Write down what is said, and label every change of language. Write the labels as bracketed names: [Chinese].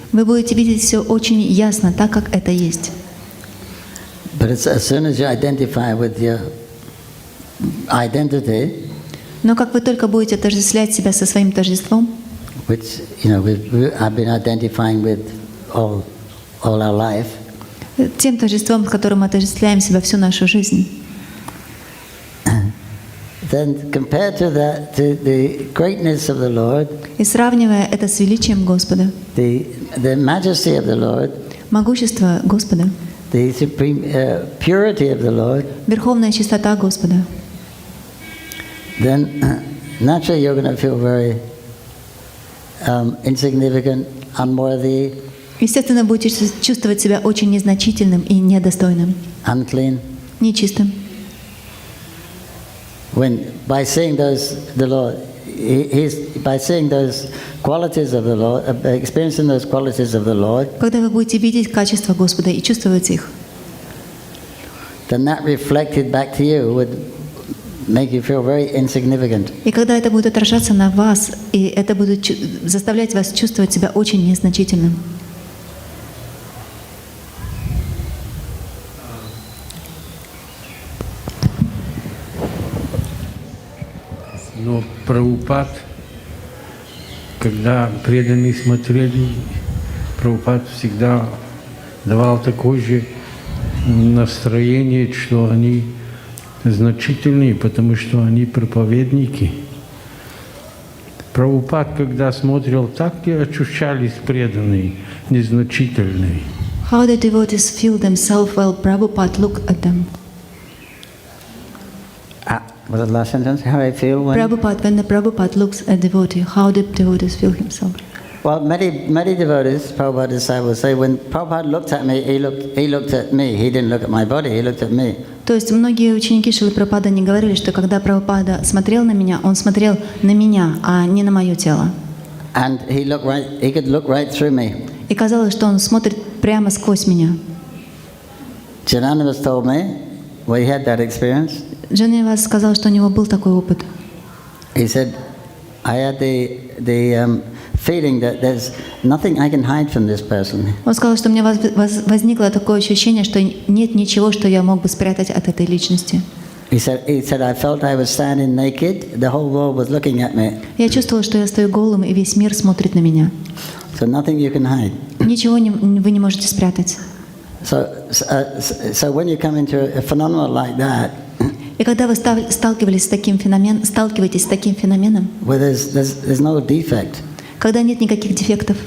[Russian] Вы будете видеть все очень ясно, так как это есть. [English] But as soon as you identify with your identity, [Russian] но как вы только будете отождествлять себя со своим тождеством, [English] which I've been identifying with all our life, [Russian] тем тождеством, с которым мы отождествляем себя всю нашу жизнь, [English] then compared to the greatness of the Lord, [Russian] и сравнивая это с величием Господа, [English] the majesty of the Lord, [Russian] могущество Господа, [English] the supreme purity of the Lord, [Russian] верховная чистота Господа, [English] then naturally you're going to feel very insignificant, unworthy, [Russian] естественно, будете чувствовать себя очень незначительным и недостойным, [English] unclean, [Russian] нечистым. [English] When by seeing the Lord, by seeing those qualities of the Lord, experiencing those qualities of the Lord, [Russian] когда вы будете видеть качества Господа и чувствовать их, [English] then that reflected back to you would make you feel very insignificant. [Russian] И когда это будет отражаться на вас, и это будет заставлять вас чувствовать себя очень незначительным. Но Прабхупад, когда преданные смотрели, Прабхупад всегда давал такое же настроение, что они значительные, потому что они проповедники. Прабхупад, когда смотрел, так и ощущались преданные, незначительные. [English] How the devotees feel themselves while Prabhupada look at them? Was the last sentence? How I feel when the Prabhupada looks at devotee, how the devotees feel himself? Well, many devotees, Prabhupada disciples say, when Prabhupada looked at me, he looked at me. He didn't look at my body. He looked at me. [Russian] То есть многие ученики Шрилы Прабхупады не говорили, что когда Прабхупада смотрел на меня, он смотрел на меня, а не на мое тело. [English] And he could look right through me. [Russian] И казалось, что он смотрит прямо сквозь меня. [English] Ch.11 told me, well, he had that experience. [Russian] Джанивас сказал, что у него был такой опыт. [English] He said, I had the feeling that there's nothing I can hide from this person. [Russian] Он сказал, что у меня возникло такое ощущение, что нет ничего, что я мог бы спрятать от этой личности. [English] He said, I felt I was standing naked. The whole world was looking at me. [Russian] Я чувствовала, что я стою голым, и весь мир смотрит на меня. [English] So nothing you can hide. [Russian] Ничего вы не можете спрятать. [English] So when you come into a phenomenon like that, [Russian] И когда вы сталкиваетесь с таким феноменом, [English] where there's no defect, [Russian] когда нет никаких дефектов,